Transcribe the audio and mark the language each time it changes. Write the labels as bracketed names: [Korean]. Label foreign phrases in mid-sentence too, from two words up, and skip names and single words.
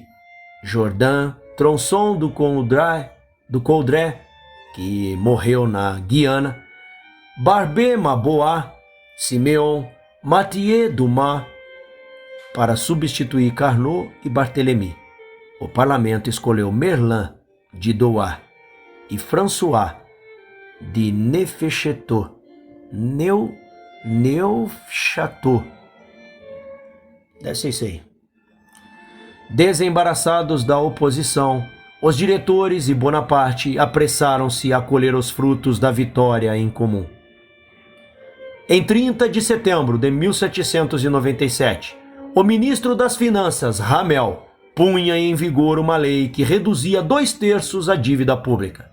[Portuguese] Jourdan, Tronçon do Coudray, que morreu na Guiana, Barbé Mabois, Siméon, Mathieu Dumas, para substituir Carnot e Barthélemy. O parlamento escolheu Merlin de Douai e François de Neufchâteau. Neufchâteau. Deve ser isso aí. Desembaraçados da oposição, os diretores e Bonaparte apressaram-se a colher os frutos da vitória em comum. Em 30 de setembro de 1797, o ministro das Finanças, Ramel, punha em vigor uma lei que reduzia 2/3 a dívida pública.